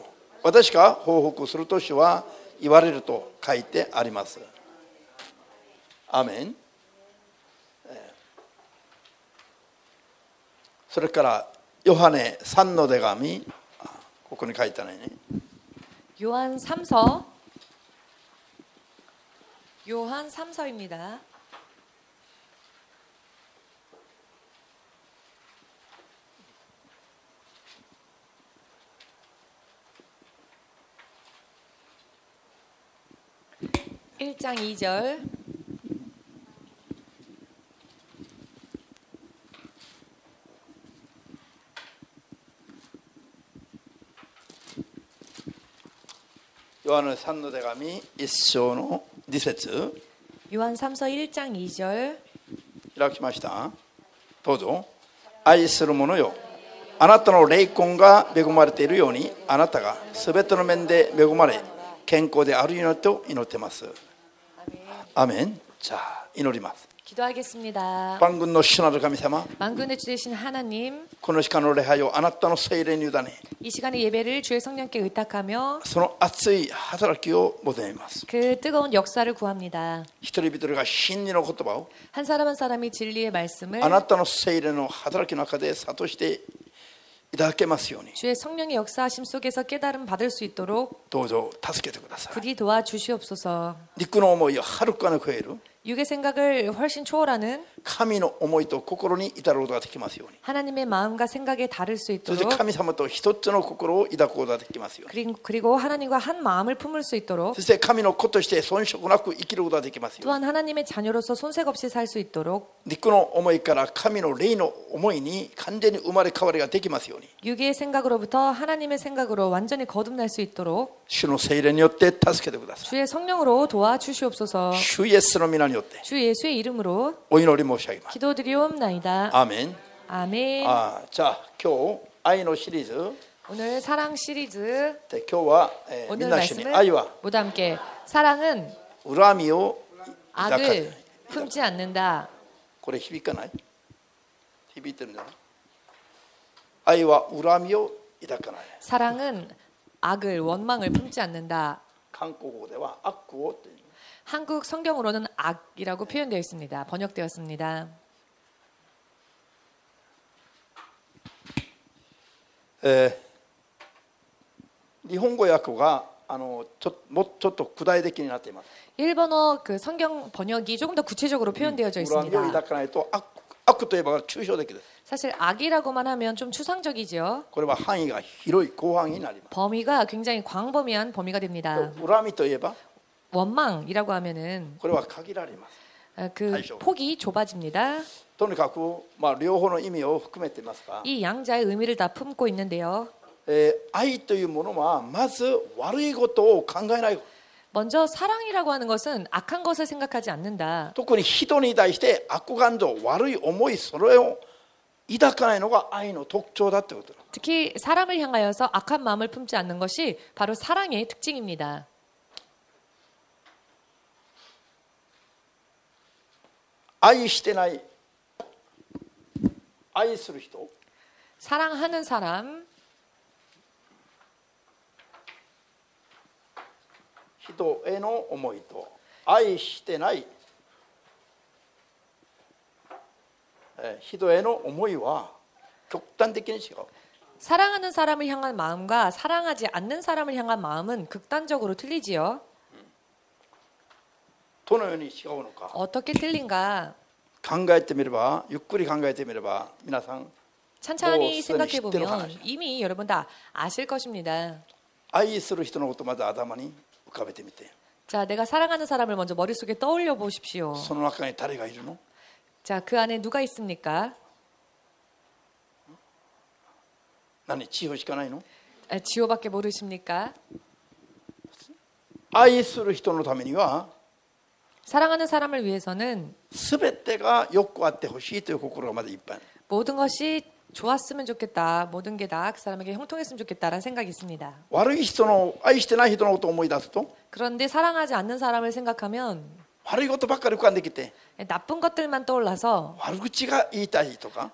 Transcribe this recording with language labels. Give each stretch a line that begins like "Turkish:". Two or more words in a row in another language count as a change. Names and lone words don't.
Japanese: 私が報復すると主は言われると書いてあります。アメン。それからヨハネ3の手紙、ここに書いてないね。
Korean: 요한 3서입니다. (1장 2절)
Japanese: 요한의 3 の手紙1章の2節
Korean: 요한 3서 1장 2절
Japanese: 開きました。どうぞ。愛する者よ、あなたの霊魂が恵まれているように、あなたがすべての面で恵まれ健康であるようにと祈っています。アメン。じゃあ祈ります。
Korean: 기도하겠습니다. 만군의 주
Japanese: なる神様、
Korean: 만군의 주 되신 하나님,
Japanese: この時間の礼拝をあなたの聖霊に委ね、
Korean: 이 시간의 예배를 주의 성령께 의탁하며
Japanese: その熱い働きを求めます。
Korean: 그 뜨거운 역사를 구합니다.
Japanese: 一人一人が真理の言葉を
Korean: 한 사람 한 사람이 진리의 말씀을
Japanese: あなたの聖霊の働きの中で諭していただけますように、
Korean: 주의 성령의 역사하심 속에서 깨달음 받을 수 있도록
Japanese: どうぞ助けてください。
Korean: 부디 도와주시옵소서.
Japanese: 肉の思いをはるかに超える
Korean: 육의 생각을 훨씬 초월하는
Japanese: 神の思いと心に至ることができますように、
Korean: 하나님의 마음과 생각에 다를 수
Japanese: そして
Korean: 있도록
Japanese: 神様と一つの心を抱くことができますように、
Korean: 그리고 하나님과 한 마음을 품을 수 있도록
Japanese: そして神の子として遜色なく生きることができますように、
Korean: 또한 하나님의 자녀로서 손색 없이 살 수 있도록
Japanese: 肉の思いから神の霊の思いに完全に生まれ変わりができますように、
Korean: 육의 생각으로부터 하나님의 생각으로 완전히 거듭날 수 있도록
Japanese: 主の聖霊によって助けてください。
Korean: 주의 성령으로 도와주시옵소서.
Japanese: 主イエスの皆によって
Korean: 주 예수의 이름으로
Japanese: お祈り申し上げます。
Korean: 기도드리옵나이다.
Japanese: アーメン。
Korean: 아멘.
Japanese: じゃあ今日愛のシリーズ
Korean: 오늘 사랑 시리즈
Japanese: で、今日は、みん
Korean: 오늘
Japanese: な一緒に
Korean: 말씀은
Japanese: 愛は
Korean: 모두 함께 사랑은
Japanese: 恨みを抱かない。
Korean: 악을 품지 않는다.
Japanese: これ響かない？響いてるんじゃない？愛は恨みを抱かない。
Korean: 사랑은 악을 원망을 품지 않는다.
Japanese: 韓国語では悪をっていう。
Korean: 한국 성경으로는 악이라고 표현되어 있습니다. 번역되었습니다.
Japanese: 日本語訳がもうちょっと具体的になっています。
Korean: 일본어 그 성경 번역이 조금 더 구체적으로 표현되어져
Japanese: 恨みを
Korean: 있습니다.
Japanese: 抱かないと悪といえば抽象的です。
Korean: 사실 악이라고만 하면 좀 추상적이죠.
Japanese: これは範囲が広い広範囲になります。
Korean: 범위가 굉장히 광범위한 범위가 됩니다.
Japanese: 恨みといえば
Korean: 원망이라고 하면은
Japanese: これは限られます。
Korean: 그 폭이 좁아집니다.
Japanese: とにかく、両方の意味を含めていますが、
Korean: 이 양자의 의미를 다 품고 있는데요.
Japanese: 愛というものはまず悪いことを考えない。
Korean: 먼저 사랑이라고 하는 것은 악한 것을 생각하지 않는다.
Japanese: 特に人に対して悪感情、悪い思い、それを抱かないのが愛の特徴だということです。
Korean: 특히 사람을 향하여서 악한 마음을 품지 않는 것이 바로 사랑의 특징입니다.
Japanese: 愛してない、愛する人、
Korean: 사랑하는 사람,
Japanese: 人への思いと愛してない人への思いは極端的に違う。
Korean: 사랑하는 사람을 향한 마음과 사랑하지 않는 사람을 향한 마음은 극단적으로 틀리지요.
Japanese: どのように違うのか
Korean: 어떻게 틀린가?
Japanese: 考えてみれば、ゆっくり考えてみれば、皆さん
Korean: 찬찬히 뭐 생각해 쓰는 보면 시대로 이미 여러분 다 아실 것입니다.
Japanese: 愛する人のことまず頭に浮かべてみて、
Korean: 자, 내가 사랑하는 사람을 먼저 머릿속에 떠올려 보십시오.
Japanese: その中に誰がいるの？
Korean: 자, 그 안에 누가 있습니까?
Japanese: 何、千代しかないの？
Korean: 지호밖에 모르십니까?
Japanese: 愛する人のためには
Korean: 사랑하는 사람을 위해서는
Japanese: 全てがよくあってほしいという心がまだいっぱい。
Korean: 모든 것이 좋았으면 좋겠다. 모든 게 다 그 사람에게 형통했으면 좋겠다라는 생각이 있습니다.
Japanese: 悪い人の、愛してない人のことを思い出すと
Korean: 그런데 사랑하지 않는 사람을 생각하면
Japanese: 悪いことばっかり浮かんできて、
Korean: 나쁜 것들만 떠올라서
Japanese: 悪口が言いたいとか、